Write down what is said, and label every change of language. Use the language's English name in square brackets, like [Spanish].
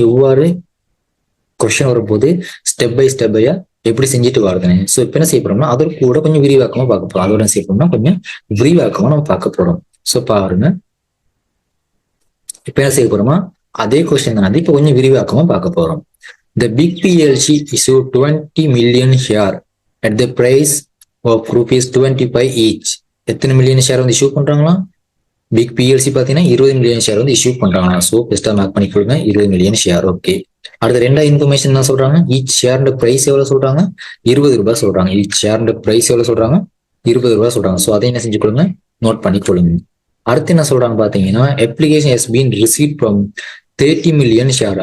[Tamil] எவ்வாறு கொஸ்டின் வரும்போது step by ஸ்டெப்பையா எப்படி செஞ்சுட்டு வருதுன்னு. ஸோ இப்போ என்ன செய்ய போறோம்னா அதற்கு கூட கொஞ்சம் விரிவாக்கமா பார்க்க போறோம். அதோட செய்ய போறோம்னா கொஞ்சம் விரிவாக்கமா நம்ம பார்க்க போறோம். ஸோ பாருங்க இப்ப என்ன செய்ய போறோமா அதே கொஸ்டின் தான் இப்ப கொஞ்சம் விரிவாக்கமா பார்க்க போறோம். [English] The big PLC issued 20 million share at the price of ₹25 each. [Tamil] எத்தனை மில்லியன் ஷேர் வந்து இஷ்யூ பண்றாங்களா? பிக் பிஎல்சி பாத்தீங்கன்னா 20 மில்லியன் ஷேர் வந்து இஷ்யூ பண்றாங்களா? ஸோ பெஸ்டா மார்க் பண்ணி கொடுங்க 20 மில்லியன் ஷேர். ஓகே. அடுத்த ரெண்டாவது இன்ஃபர்மேஷன் என்ன சொல்றாங்க? ஈச் ஷேர் பிரைஸ் எவ்வளவு சொல்றாங்க? 20 ரூபாய் சொல்றாங்க. ஈச் ஷேர் பிரைஸ் எவ்வளவு சொல்றாங்க? 20 ரூபாய் சொல்றாங்க. ஸோ அதை என்ன செஞ்சு கொடுங்க நோட் பண்ணி கொடுங்க. அடுத்து என்ன சொல்றாங்க பாத்தீங்கன்னா [English] Application has been receive from 30 million share.